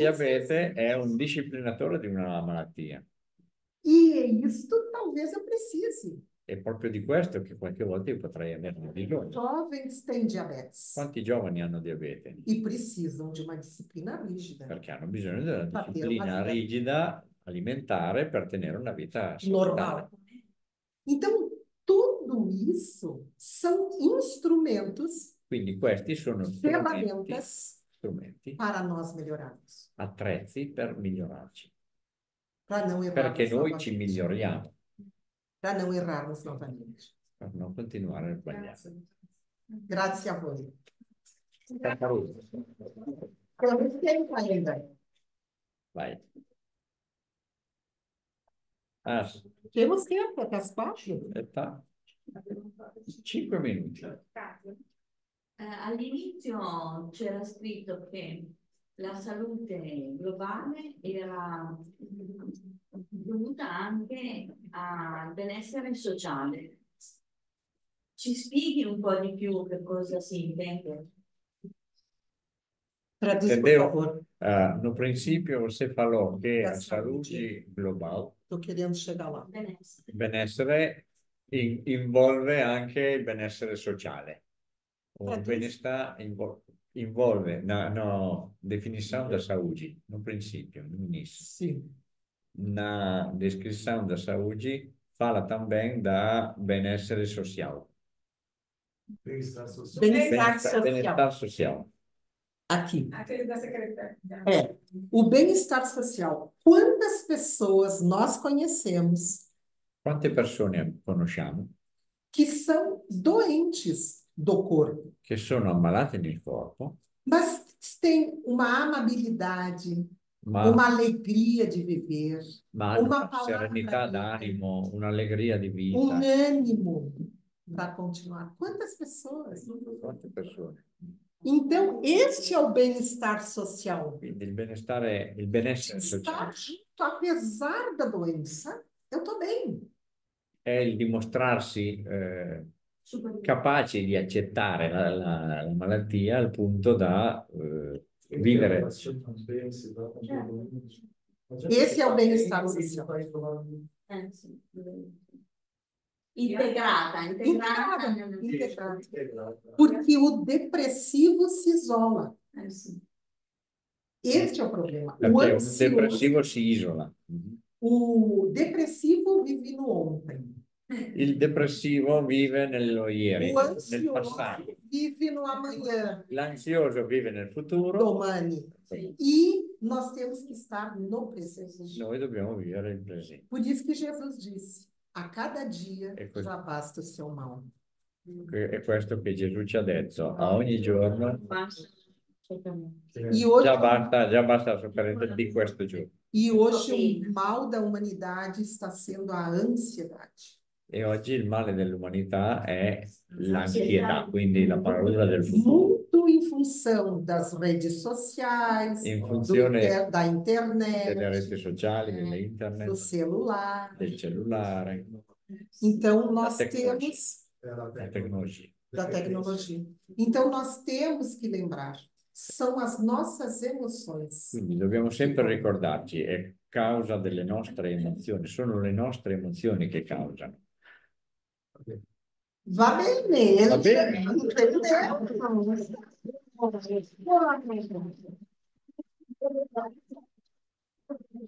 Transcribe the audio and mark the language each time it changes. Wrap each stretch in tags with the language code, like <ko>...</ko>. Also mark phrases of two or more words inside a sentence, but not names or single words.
<it>diabete è un disciplinatore di una malattia.</it> <pt>E isto talvez eu precise.</pt> <it>È proprio di questo che qualche volta io potrei avere bisogno.</it> <pt>Jovens têm diabetes</pt> <it>Quanti giovani hanno diabete?</it> <pt>e precisam de uma disciplina rígida,</pt> <it>Perché hanno bisogno della Per avere disciplina una vita rigida alimentare per tenere una vita</it> <pt>normal.</pt> <it>salutare.</it> <pt>Então, tudo isso são instrumentos,</pt> <it>Quindi questi sono</it> <pt>ferramentas</pt> <it>strumenti,</it> <pt>para nós melhorarmos,</pt> <it>attrezzi per migliorarci.</it> <pt>para não</pt> <it>Perché</it> <pt>errarmos</pt> <it>noi ci</it> <pt>novamente.</pt> <it>miglioriamo,</it> <pt>Para não errarmos novamente.</pt> <it>per non continuare a sbagliare. Grazie. Grazie a voi.</it> <pt>Temos tempo ainda. Vai. Ah, Temos tempo até as 4.</pt> <it>tá. 5 minuti. All'inizio c'era scritto che la salute globale era dovuta anche al benessere sociale. Ci spieghi un po' di più che cosa si intende?</it> <pt>Traduz, por Entendeu? favor. No princípio, você falou que</pt> <it>Da</it> <pt>a saúde global, Estou querendo chegar lá.</pt> <it>Benessere. il benessere, involve anche il benessere sociale.</it> <pt>O Traduz. bem-estar envolve, na definição da saúde, no princípio, no início. Sim. Na descrição da saúde, fala também da benessere social. Bem-estar social. Bem-estar social. Bem-estar social. Aqui. Aquele da secretária. É. O bem-estar social. Quantas pessoas nós conhecemos</pt> <it>Quante persone conosciamo</it> <pt>que são doentes do corpo,</pt> <it>che sono ammalate nel corpo,</it> <pt>mas têm uma amabilidade,</pt> <it>ma</it> <pt>uma alegria de viver,</pt> <it>hanno</it> <pt>uma</pt> <it>una</it> <pt>palavra</pt> <it>serenità</it> <pt>amiga,</pt> <it>d'animo, un'allegria di</it> <pt>um</pt> <it>vita.</it> <pt>ânimo para continuar. Quantas pessoas?</pt> <it>Quante persone?</it> <pt>Então, este é o bem-estar social.</pt> <it>Quindi il benessere</it> <pt>Estar</pt> <it>sociale</it> <pt>junto, apesar da doença, eu estou bem.</pt> <it>è il dimostrarsi capaci di accettare la malattia al punto da vivere.</it> <pt>Esse é o bem-estar social.</pt> <it>Sì. Integrata.</it> <pt>Integrado. Porque o depressivo se isola.</pt> <it>Sì.</it> <pt>Este é o problema. O</pt> <it>Perché un</it> <pt>ansioso,</pt> <it>depressivo si isola.</it> <pt>o depressivo vive no ontem.</pt> <it>Il depressivo vive nello ieri,</it> <pt>O</pt> <it>nel</it> <pt>ansioso</pt> <it>passato.</it> <pt>vive no amanhã.</pt> <it>L'ansioso vive nel futuro. Domani.</it> <pt>E nós temos que estar no presente.</pt> <it>Noi dobbiamo vivere il presente.</it> <pt>Por isso que Jesus disse: a cada dia É coisa- já basta o seu mal.</pt> <it>È questo che Gesù ci ha detto. A ogni giorno</it> <pt>E hoje,</pt> <it>già basta la sofferenza di questo giorno.</it> <pt>o mal da humanidade está sendo a ansiedade.</pt> <it>E oggi il male dell'umanità è l'ansietà, quindi la paura del futuro.</it> <pt>Muito em função das redes sociais,</pt> <it>In funzione</it> <pt>da</pt> <it>delle</it> <pt>internet,</pt> <it>reti sociali,</it> <pt>do</pt> <it>dell'internet,</it> <pt>celular.</pt> <it>del cellulare,</it> <pt>Então, nós</pt> <it>tecnologia.</it> <pt>temos</pt> <it>la tecnologia.</it> <pt>da tecnologia. Então, nós temos que lembrar, são as nossas emoções.</pt> <it>Quindi dobbiamo sempre ricordarci, è causa delle nostre emozioni, sono le nostre emozioni che causano. Va bene, Va bene.</it> <pt>Entendeu?</pt>